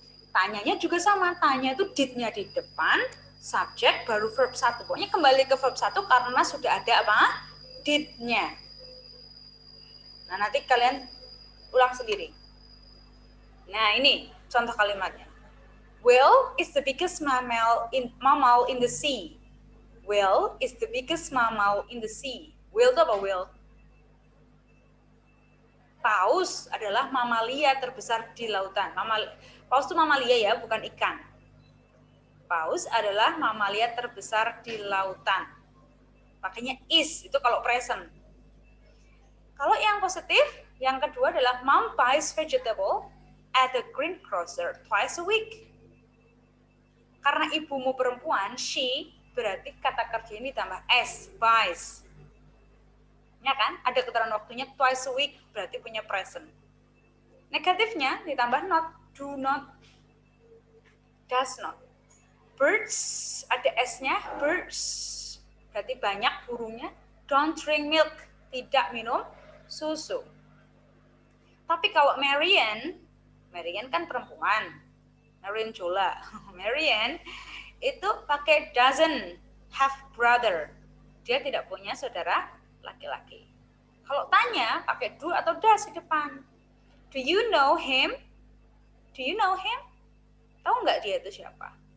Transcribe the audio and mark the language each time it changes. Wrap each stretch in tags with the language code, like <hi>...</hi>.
<id>Tanyanya juga sama. Tanya itu did-nya di depan, subject baru verb 1. Pokoknya kembali ke verb 1 karena sudah ada apa? Did-nya. Nah, nanti kalian ulang sendiri. Nah, ini contoh kalimatnya.</id> <en>Whale is the biggest mammal in the sea. Whale is the biggest mammal in the sea.</en> <id>Whale itu apa whale? Paus adalah mamalia terbesar di lautan. Paus itu mamalia ya, bukan ikan. Paus adalah mamalia terbesar di lautan. Makanya is, itu kalau present. Kalau yang positif, yang kedua adalah</id> <en>Mom buys vegetable at the greengrocer twice a week.</en> <id>Karena ibumu perempuan, she, berarti kata kerja ini ditambah s, buys. Ya kan? Ada keterangan waktunya twice a week, berarti punya present. Negatifnya ditambah not, do not, does not. Birds, ada s-nya, birds, berarti banyak burungnya.</id> <en>Don't drink milk,</en> <id>tidak minum susu. Tapi kalau Marian kan perempuan. Marian Jola. Marian itu pakai</id> <en>doesn't have brother.</en> <id>Dia tidak punya saudara laki-laki. Kalau tanya pakai do atau does di depan.</id> <en>Do you know him? Do you know him?</en> <id>Tahu nggak dia itu siapa?</id>